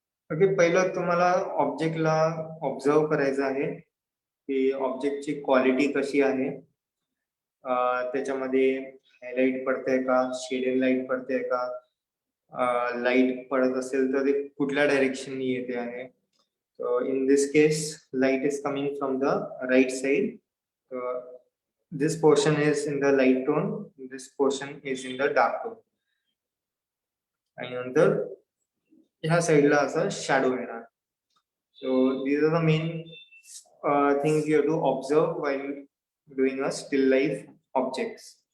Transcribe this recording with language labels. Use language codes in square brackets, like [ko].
[mr] Okay, पहिलं तुम्हाला ऑब्जेक्टला ऑब्झर्व करायचं आहे की ऑब्जेक्टची क्वालिटी कशी आहे, त्याच्यामध्ये हायलाइट पडते का, शेडेड लाईट पडते का, लाईट पडत असेल तर ते कुठल्या डायरेक्शननी येते आहे. [en] So in this case, light is coming from the right side. This portion is in the light tone, this portion is in the dark tone. [mr] आणि नंतर ह्या साईडला असा शॅडो येणार. [en] So these are the main things you have to observe while doing a still life objects.